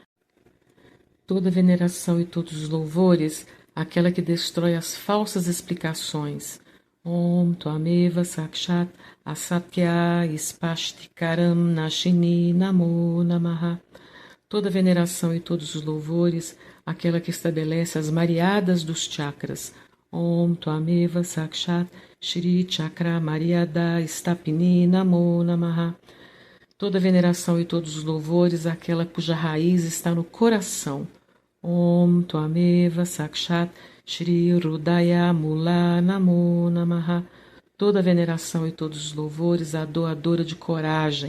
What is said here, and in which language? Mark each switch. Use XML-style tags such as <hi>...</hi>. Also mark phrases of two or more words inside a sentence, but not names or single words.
<pt>Toda veneração e todos os louvores, aquela que destrói as falsas explicações.</pt> <sa>ॐ त्वमेव साक्षात् असत्य इस्पष्टीकरम् नाशिनी नमो नमः.</sa> <pt>Toda veneração e todos os louvores, aquela que estabelece as mariadas dos chakras.</pt> <sa>ॐ त्वमेव साक्षात् श्री चक्र मरियाद स्थापिनी नमो नमः.</sa> <pt>Toda veneração e todos os louvores, aquela cuja raiz está no coração.</pt> <sa>ॐ त्वमेव साक्षात् श्री रुदय मूल नमो नमः.</sa> <pt>Toda veneração e todos os louvores, a doadora de coragem.</pt>